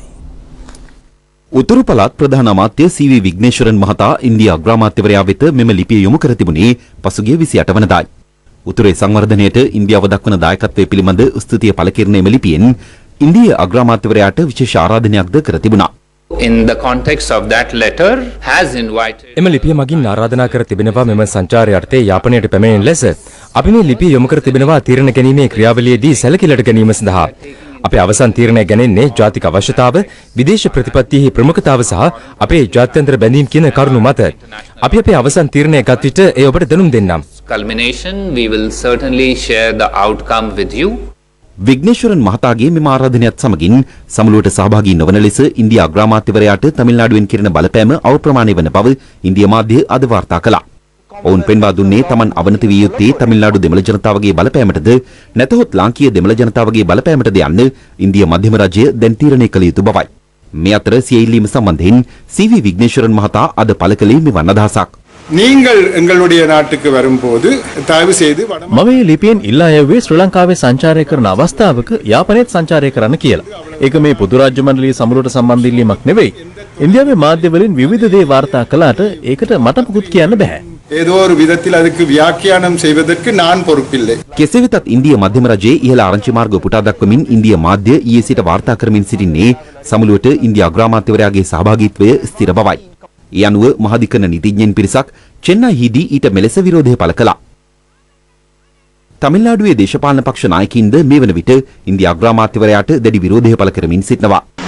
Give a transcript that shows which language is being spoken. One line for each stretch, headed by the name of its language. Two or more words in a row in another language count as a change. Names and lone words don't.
Sinhala: උතුරු පළාත් ප්‍රධාන අමාත්‍ය සී.වී. විග්නේශ්වරන් මහතා ඉන්දියා අග්‍රාමාත්‍යවරයා වෙත මෙම ලිපිය යොමු කර තිබුණේ පසුගිය 28 වනදායි. උතුරේ සංවර්ධනයට ඉන්දියාව දක්වන දායකත්වය පිළිබඳ ස්තුතිය පළ කෙරෙන එම ලිපියෙන් ඉන්දියා අග්‍රාමාත්‍යවරයාට විශේෂ ආරාධනයක්ද කර තිබුණා.
English: in the context of that letter has invited
Sinhala: එම ලිපිය මගින් ආරාධනා කර තිබෙනවා මෙම සංචාරය අර්ථයේ යාපනයට පැමිණෙන ලෙස අපි මේ ලිපිය යොමු කර තිබෙනවා තීරණ ගැනීමේ ක්‍රියාවලියේදී සැලකිලිට ගැනීම සඳහා. අපේ අවසන් තීරණය ගැනෙන්නේ ජාතික අවශ්‍යතාව, විදේශ ප්‍රතිපත්තියෙහි ප්‍රමුඛතාව සහ අපේ ජාත්‍යන්තර බැඳීම් කියන කරුණු මත. අපි අපේ අවසන් තීරණය ගත් විට ඒ ඔබට දැනුම් දෙන්නම්.
English: culmination. We will certainly share the outcome with you.
Sinhala: විග්නේශ්වරන් මහතාගේ මෙම ආරාධනයත් සමගින් සමුළුවට සහභාගී නොවන ලෙස ඉන්දියා අග්‍රාමාත්‍යවරයාට තමිල්නාඩුවෙන් කෙරෙන බලපෑම අවප්‍රමාණය වන බව ඉන්දියා මාධ්‍ය අද වාර්තා කළා. ඔවුන් පෙන්වා දුන්නේ තමන් අවනත විය යුත්තේ තමිල්නාඩු දෙමළ ජනතාවගේ බලපෑමටද නැතහොත් ලාංකීය දෙමළ ජනතාවගේ බලපෑමටද යන්න ඉන්දියා මධ්‍යම රජය දැන් තීරණය කළ යුතු බවයි. මේ අතර සිය ඉල්ලීම සම්බන්ධයෙන් සීවී විග්නේශ්වරන් මහතා අද පළ කළේ මෙවන් අදහසක්.
Tamil: நீங்கள் எங்களுடைய நாட்டுக்கு வரும்போது தயவு செய்து
Sinhala: මම මේ ලිපියෙන් ඉල්ලා යවුවේ ශ්‍රී ලංකාවේ සංචාරය කරන අවස්ථාවක යාපනයේත් සංචාරය කරන්න කියලා. ඒක මේ පොදු රාජ්‍ය මණ්ඩලයේ සමුළුවට සම්බන්ධ ඉල්ලීමක් නෙවෙයි. ඉන්දියාවේ මාධ්‍ය වලින් විවිධ දේ වාර්තා කළාට ඒකට මට මුකුත් කියන්න බෑ.
Tamil: ஏதோ ஒரு விதத்தில் அதுக்கு வியாக்கியானம் செய்வதற்கு நான் பொறுப்பில்லை.
Sinhala: කෙසේ වෙතත් ඉන්දියා මධ්‍යම රජයේ ඉහළ ආරංචි මාර්ග උපුටා දක්වමින් ඉන්දියා මාධ්‍ය ඊයේ සිට වාර්තා කරමින් සිටින්නේ සමුළුවට ඉන්දියා අග්‍රාමාත්‍යවරයාගේ සහභාගීත්වය ස්ථිර බවයි. ඒ අනුව මහාධිකරණ නීතිඥයින් පිරිසක් චෙන්නයිහිදී ඊට මෙලෙස විරෝධය පළ කළා. තමිල්නාඩුවේ දේශපාලන පක්ෂ නායකින්ද මේ වන විට ඉන්දියා අග්‍රාමාත්‍යවරයාට දැඩි විරෝධය පළ කරමින් සිටිනවා.